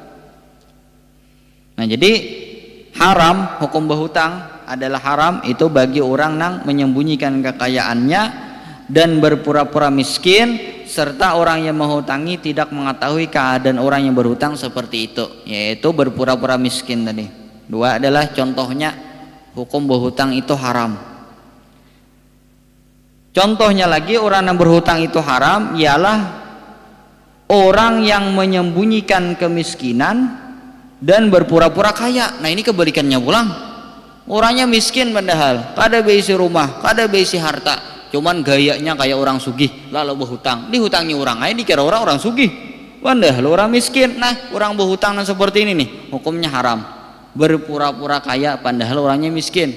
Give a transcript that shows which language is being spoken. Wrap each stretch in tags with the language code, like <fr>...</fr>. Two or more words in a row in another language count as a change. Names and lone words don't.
<id>Nah jadi haram, hukum berhutang adalah haram itu bagi orang yang menyembunyikan kekayaannya dan berpura-pura miskin, serta orang yang menghutangi tidak mengetahui keadaan orang yang berhutang seperti itu, yaitu berpura-pura miskin tadi. Dua adalah contohnya hukum berhutang itu haram. Contohnya lagi orang yang berhutang itu haram ialah orang yang menyembunyikan kemiskinan dan berpura-pura kaya.</id> <bjn>Nah ini kebalikannya pulang, orangnya miskin padahal kada beisi rumah, kada beisi harta, cuman gayanya kayak orang sugih lalu berhutang, dihutangi orang aja dikira orang sugih, padahal orang miskin.</bjn> <id>Nah orang berhutang seperti ini nih hukumnya haram, berpura-pura kaya padahal orangnya miskin.</id>